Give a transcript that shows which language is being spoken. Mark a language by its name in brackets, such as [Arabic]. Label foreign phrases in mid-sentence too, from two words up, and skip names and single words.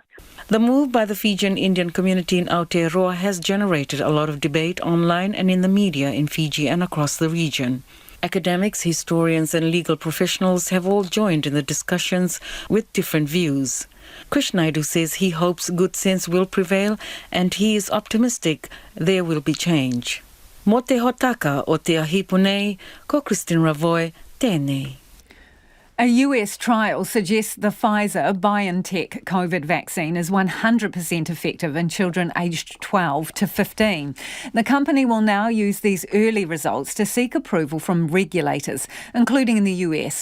[English] The move by the Fijian Indian community in Aotearoa has generated a lot of debate online and in the media in Fiji and across the region. Academics, historians and legal professionals have all joined in the discussions with different views. Krish Naidu says he hopes good sense will prevail and he is optimistic there will be change. [Māori] Mo te hotaka o te ahipunei, ko Christine Ravoy, tēnei. [English] A US trial suggests the Pfizer-BioNTech COVID vaccine is 100% effective in children aged 12 to 15. The company will now use these early results to seek approval from regulators, including in the US.